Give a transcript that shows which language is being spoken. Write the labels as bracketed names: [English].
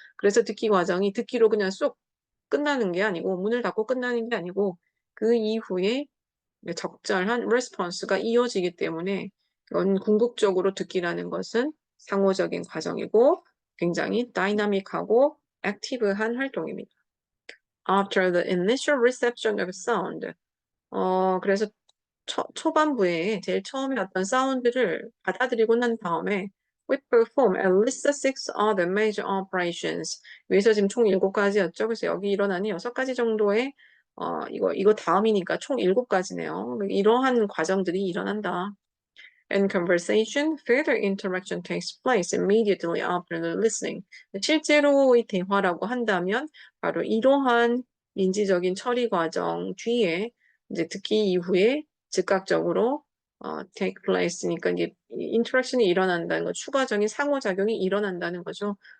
[Korean] 그래서 듣기 과정이 듣기로 그냥 쏙 끝나는 게 아니고 문을 닫고 끝나는 게 아니고 그 이후에 적절한 레스폰스가 이어지기 때문에 이건 궁극적으로 듣기라는 것은 상호적인 과정이고 굉장히 다이나믹하고 액티브한 활동입니다. [English] After the initial reception of sound, [Korean] 그래서 초반부에 제일 처음에 어떤 사운드를 받아들이고 난 다음에 [English] we perform at least six other major operations. [Korean] 여기서 지금 총 7가지였죠. 그래서 여기 일어나는 6가지 정도의 이거 다음이니까 총 7가지네요. 이러한 과정들이 일어난다. [English] and conversation, further interaction takes place immediately after the listening. [Korean] 실제로의 대화라고 한다면 바로 이러한 민지적인 처리 과정 뒤에 이제 듣기 이후에 즉각적으로 [English] take place [Korean] 니까 이제 인터랙션이 일어난다는 거, 추가적인 상호작용이 일어난다는 거죠.